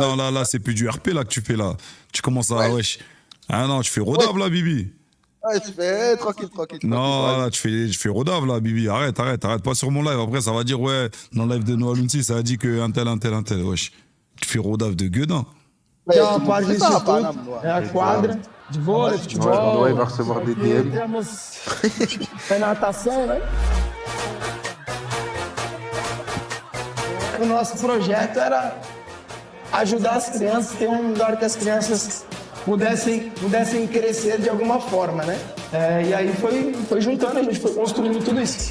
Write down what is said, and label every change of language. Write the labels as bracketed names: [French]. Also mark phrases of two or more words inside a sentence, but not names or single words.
[French] là, c'est plus du RP là que tu fais là. Tu commences à. Ouais. Wesh. Ah non, tu fais rodave là, Bibi. Ouais, tu fais tranquille. Non, là, tu fais rodave là, Bibi. Arrête pas sur mon live. Après, ça va dire, ouais, dans le live de Noah Lunsi, ça a dit que un tel. Wesh. Tu fais rodave de gueudin. [Portuguese] Tem uma parte do instituto, é a quadra de vôlei, [French] Ouais, [Portuguese] futebol. [French] Noah, il va recevoir des [Portuguese] E [French] DM. [Portuguese] temos a natação, né? O nosso projeto era ajudar as crianças, ter um lugar que as crianças pudessem crescer de alguma forma, né? E aí foi juntando, a gente foi construindo tudo isso.